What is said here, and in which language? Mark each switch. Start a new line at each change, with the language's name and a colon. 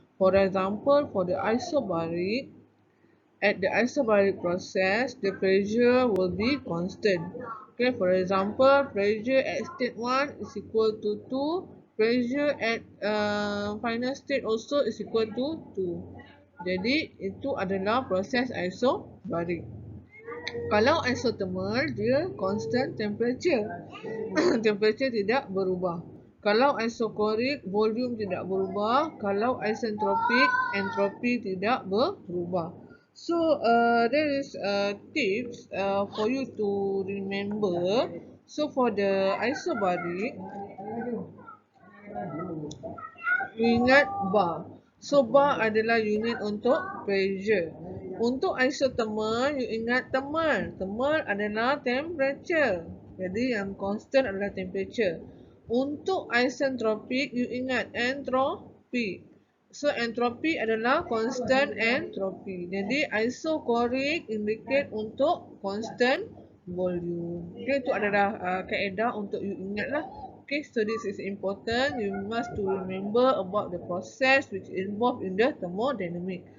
English: For example, for the isobaric, at the isobaric process, the pressure will be constant. Okay, for example, pressure at state 1 is equal to 2. Pressure at final state also is equal to 2.
Malay: Jadi, itu adalah proses isobaric. Kalau isothermal, dia constant temperature. Temperature tidak berubah. Kalau isochoric, volume tidak berubah. Kalau isentropic, entropi tidak berubah.
English: So there is tips for you to remember. So for the isobaric,
Malay: ingat bar. So bar adalah unit untuk pressure. Untuk isothermal, you ingat thermal. Thermal adalah temperature. Jadi yang constant adalah temperature. Untuk isentropic, you ingat entropi. So entropy adalah constant entropy. Jadi isochoric indicate untuk constant volume. Okay, itu adalah kaedah untuk you ingat lah.
English: Okay, so this is important. You must to remember about the process which involved in the thermodynamic.